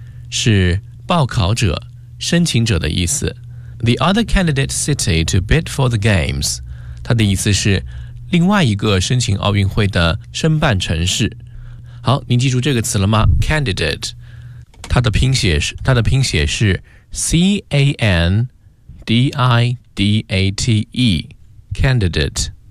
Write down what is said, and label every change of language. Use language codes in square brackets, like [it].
[zh] 是报考者、申请者的意思。 [en] The other candidate city to bid for the games. [zh] 它的意思是另外一个申请奥运会的申办城市。好，您记住这个词了吗？Candidate. 它的拼写是 C-A-N-D-I-D-A-T-E. Candidate.